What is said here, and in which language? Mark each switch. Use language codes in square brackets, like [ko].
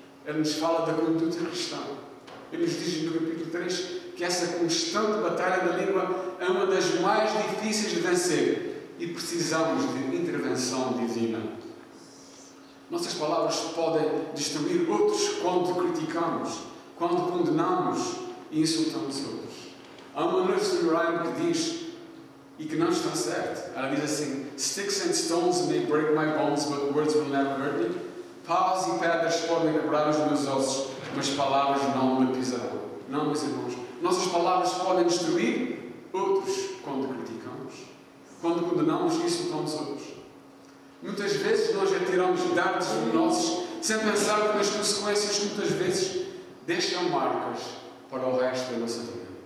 [pt] Ele nos fala da conduta cristã. Ele nos diz no capítulo 3 que essa constante batalha da língua é uma das mais difíceis de vencer e precisamos de intervenção divina. Nossas palavras podem destruir outros quando criticamos, quando condenamos e insultamos outros. Há uma nursery rhyme que diz, e que não está certo. Ela diz assim: [en] Sticks and stones may break my bones, but words will never hurt me. [pt] Paus e pedras podem quebrar os meus ossos, mas palavras não me pisarão. Não, meus irmãos. Nossas palavras podem destruir outros quando criticamos, quando condenamos e insultamos outros. Muitas vezes nós atiramos dardos venenosos sem pensar que as consequências muitas vezes deixam marcas para o resto da nossa vida.